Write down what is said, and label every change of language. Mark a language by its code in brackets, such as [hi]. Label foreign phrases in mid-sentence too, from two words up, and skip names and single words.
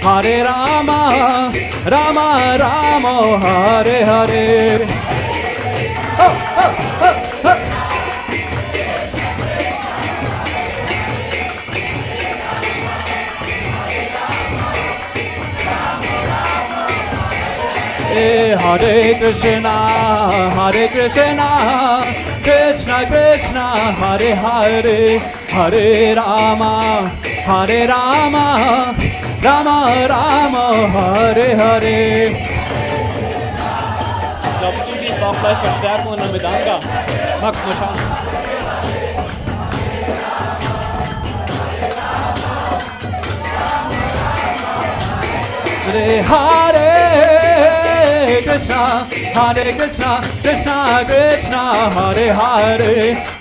[sa] Rama Rama Hare Hare Hare Krishna Krishna Krishna Hare Hare Hare Rama Rama Rama Hare Hare. [de] Glaubst du, die braucht gleich Verstärkung und dann mit Anga? Magst du mal schauen? [sa] Hare Krishna Krishna Krishna Hare Hare